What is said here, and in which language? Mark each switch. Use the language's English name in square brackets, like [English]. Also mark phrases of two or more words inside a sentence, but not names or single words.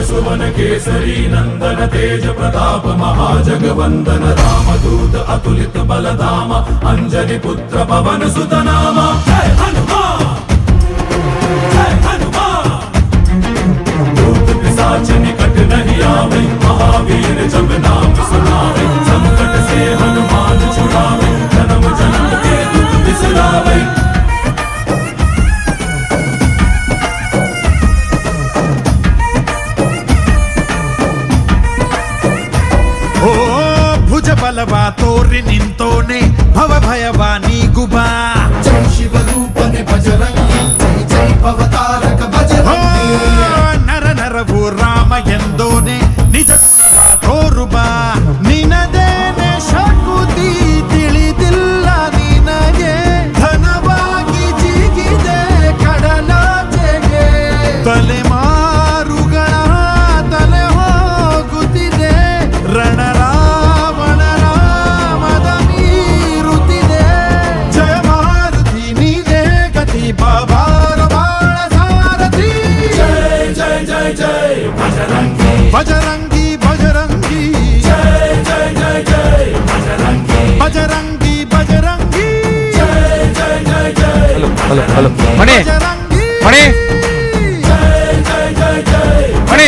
[Hindi] पवन केसरी नंदन तेज प्रताप महाजगवंदन रामदूत अतुलित बलधामा अंजनी पुत्र पवन सुत नामा जय हनुमान जय हनुमान भूत पिशाच निकट नहीं आवे महावीर जब नाम सुनावे संकट से हनुमान छुड़ावे जन्म जन्म के दुख बिसरावे [Kannada] ಭುಜ ಬಲವ ತೋರಿ ನಿಂತೋನೆ ಭವ ಭಯವ ನೀಗುಬಾ [Hindi] जय शिव रूपने बजरंगी जय जय भवतारक बजरंगी [Kannada] ನರ ನರವು ರಾಮ ಎಂದೋನೆ ನಿಜ ಗುಣವ ತೋರುಬಾ ನಿನದೇನೆ ಶಕುತಿ ತಿಳಿದಿಲ್ಲ ನಿನಗೆ ಧನವಾಗಿ ಜಿಗಿದೆ ಕಡಲಾಚೆಗೆ ತಲೆಮಾರುಗಳ ತಲೆ ಹೋಗುತ್ತಿದೆ ರಣರಾವಣ ರಾಮದ ಮೀರುತ್ತಿದೆ ಜಯ ಮಾರುತಿ ನೀನೇ ಗತಿ ಬಾಬಾರ ಬಾಳ ಸಾರಥಿ [Hindi] जय जय जय जय बजरंगी [Kannada] ಬಜರಂಗಿ ಬಜರಂಗಿ [Hindi] जय जय जय जय बजरंगी [Kannada] ಬಜರಂಗಿ ಬಜರಂಗಿ [Hindi] जय जय जय जय [English] hello hello ಮಣಿ [Kannada] ಬಜರಂಗಿ ಮಣಿ [Hindi] जय जय जय जय [Kannada] ಮಣಿ